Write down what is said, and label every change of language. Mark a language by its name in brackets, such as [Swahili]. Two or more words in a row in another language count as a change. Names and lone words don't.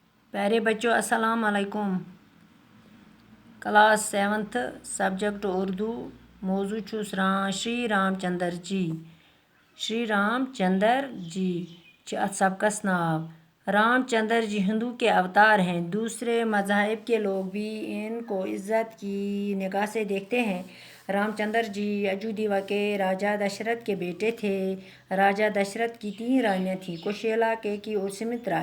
[Hindi] प्यारे बच्चों [Arabic] السلام عليكم. [English] class 7th subject [Hindi] उर्दू। मौजू श्री रामचंद्र जी। [Kashmiri] श्री रामचंद्र जी अत सबकस नाव। [Hindi] रामचंद्र जी हिंदू के अवतार हैं। दूसरे मज़ाहिब के लोग भी इनको इज़्ज़त की निगाह से देखते हैं। रामचंद्र जी अयोध्या के राजा दशरथ के बेटे थे। राजा दशरथ की 3 रानियाँ थीं, कुशेला, केकी और सुमित्रा।